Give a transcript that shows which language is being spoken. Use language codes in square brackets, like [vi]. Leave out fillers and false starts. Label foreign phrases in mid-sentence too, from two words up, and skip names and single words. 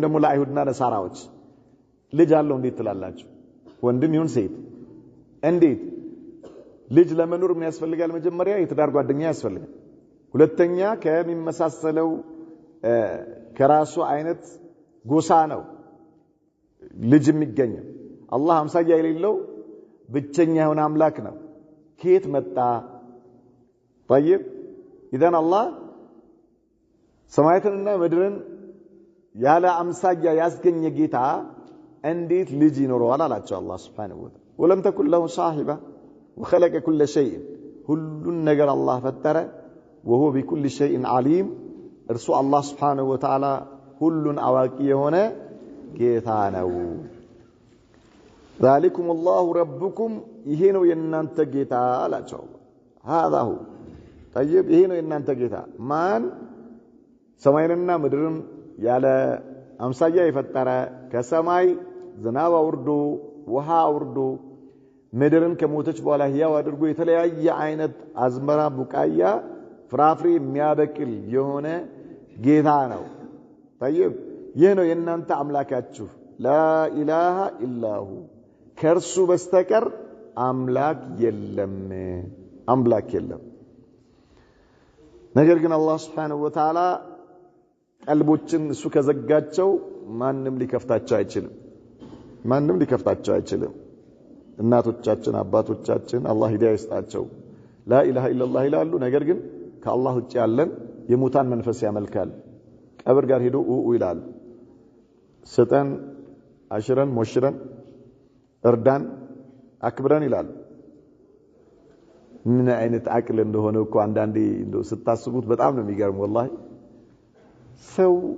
[am] ደግሞ ለአይሁድና ነሳራዎች ልጅ አለው እንዴት ትላላችሁ ወንድም ይሁን ሴት እንዴት ልጅ ለመኖር ምን ያስፈልጋል መጀመሪያ የትዳር ጓደኛ ያስፈልጋል ሁለተኛ ከሚመሳሰለው ከራሱ አይነት ጎሳ ነው ልጅ የሚገኘው አላህ አምሳያ የሌለው ብቸኛ የሆነ አምላክ ነው ከየት መጣ [ar] طيب اذا الله [am] ሰማያትንና ምድርን ያለ አምሳያ ያስገኘ ጌታ እንዴት ልጅ ይኖረዋል አላቸው አላህ [ar] سبحانه وتعالى ولم تكن له صاحبه وخلق كل شيء [am] ሁሉን ነገር አላህ ፈጠረ [ar] وهو بكل شيء عليم [am] እርሱ አላህ [ar] سبحانه وتعالى [am] ሁሉን አዋቂ የሆነ ጌታ ነው [ar] ذلكم الله ربكم [am] ይሄ ነው የናንተ ጌታ አላቸው [ar] هذا هو طيب [am] ይሄ ነው የናንተ ጌታ ማን ሰማይንና ምድርን ያለ አምሳያ የፈጠረ ከሰማይ ዝናብ አውርዶ ውሃ አውርዶ ምድርን ከሞተች በኋላ ህያው አድርጎ የተለያየ አይነት አዝመራ ቡቃያ ፍራፍሬ የሚያበቅል የሆነ ጌታ ነው طيب ይሄ ነው የናንተ አምላካችሁ [ar] لا اله الا هو [am] ከርሱ በስተቀር አምላክ የለም ነገር ግን አላህ [ar] سبحانه وتعالى [am] ቀልቦችን እሱ ከዘጋቸው ማንም ሊከፍታቸው አይችልም እናቶቻችን አባቶቻችን አላህ ሂዳያ ይስጣቸው [ar] لا اله الا الله [am] ይላሉ ነገር ግን ከአላህ ውጭ ያለን የሙታን መንፈስ ያመልካል ቀብር ጋር ሄዶ ይላል ሰጠን አሽረን ሞሽረን እርዳን አክብረን ይላል ምን አይነት አቅል እንደሆነ እኮ አንዳንዴ እንደው ስታስቡት በጣም ነው የሚገርም ወላሂ ሰው